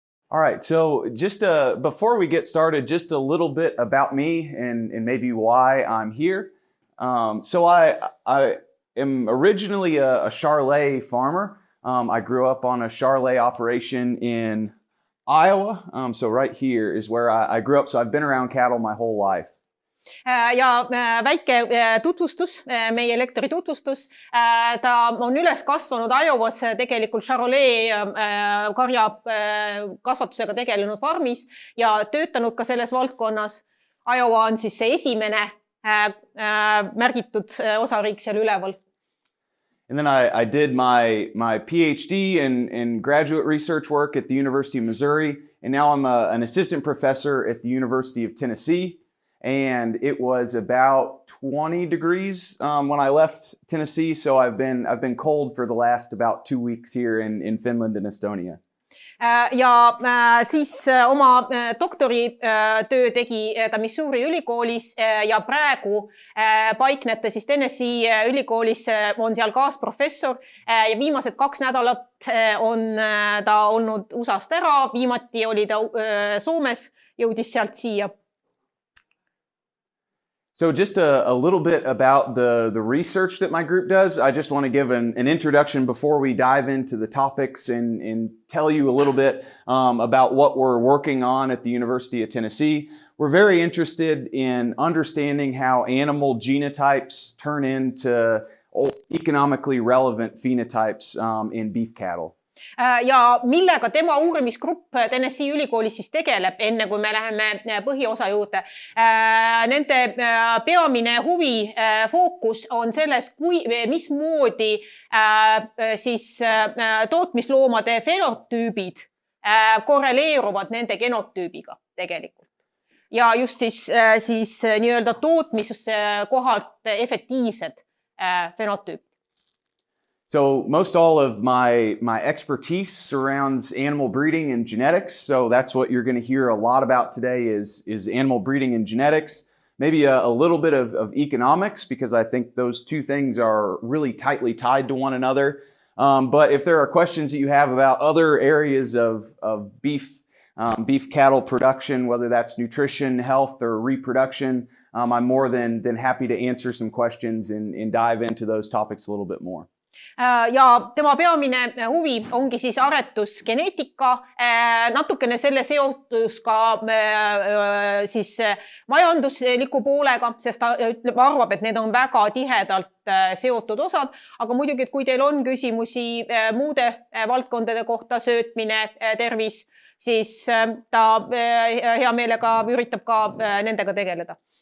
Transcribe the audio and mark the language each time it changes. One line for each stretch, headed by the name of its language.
English: All right, so just before we get started, just a little bit about me and maybe why I'm here. So I am originally a Charolais farmer. I grew up on a Charolais operation in Iowa. So right here is where I grew up. So I've been around cattle my whole life.
Estonian: Ja väike tutvustus, meie lektori tutvustus. Ta on üles kasvanud Iowas tegelikult Charolais karja kasvatusega tegelenud farmis ja töötanud ka selles valdkonnas. Iowa on siis see esimene märgitud osariik seal üleval.
English: And then I did my PhD in graduate research work at the University of Missouri. And now I'm an assistant professor at the University of Tennessee. And it was about 20 degrees when I left Tennessee, so I've been cold for the last about 2 weeks here in Finland and Estonia.
Estonian: Ja siis oma doktoritöö tegi ta Missouri ülikoolis ja praegu paiknete siis Tennessee ülikoolis, on seal kaasprofessor ja viimased 2 nädalat on ta olnud USAst ära, viimati oli ta Soomes, jõudis sealt siia.
English: So just a little bit about the research that my group does. I just want to give an introduction before we dive into the topics and tell you a little bit about what we're working on at the University of Tennessee. We're very interested in understanding how animal genotypes turn into economically relevant phenotypes in beef cattle.
Estonian: Ja millega tema uurimisgrupp Tennessee ülikoolis siis tegeleb, enne kui me läheme põhiosa juurde. Nende peamine huvi fookus on selles, mismoodi siis tootmisloomade fenotüübid korreleeruvad nende genotüübiga tegelikult. Ja just siis nii-öelda tootmiskohalt efektiivsed fenotüübid.
English: So most all of my expertise surrounds animal breeding and genetics. So that's what you're going to hear a lot about today is animal breeding and genetics. Maybe a little bit of economics, because I think those two things are really tightly tied to one another. But if there are questions that you have about other areas of beef cattle production, whether that's nutrition, health, or reproduction, I'm more than happy to answer some questions and dive into those topics a little bit more.
Estonian: Ja tema peamine huvi ongi siis aretus, geneetika, natukene selle seotus ka siis majandusliku poolega, sest ta arvab, et need on väga tihedalt seotud osad, aga muidugi, et kui teil on küsimusi muude valdkondade kohta, söötmine, tervis, siis ta hea meelega üritab ka nendega tegeleda.